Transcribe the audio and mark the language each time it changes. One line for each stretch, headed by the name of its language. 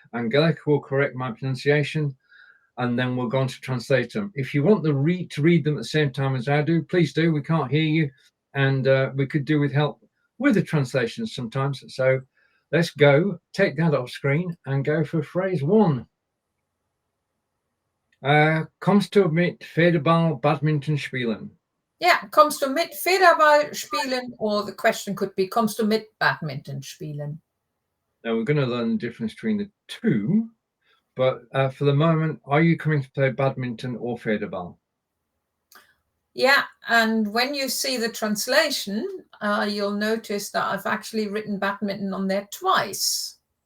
English: Angelika will correct my pronunciation, and then we'll go on to translate them. If you want to read them at the same time as I do, please do. We can't hear you, and we could do with help with the translations sometimes. So let's go. Take that off screen and go for phrase 1.
German: Kommst du mit Federball Badminton spielen?
English: Yeah,
German: kommst du mit Federball spielen,
English: or the question could be,
German: kommst du mit Badminton spielen?
English: Now we're going to learn the difference between the two, but for the moment, are you coming to play badminton or Federball? Yeah, and when you see the translation, you'll notice that I've actually written badminton on there twice.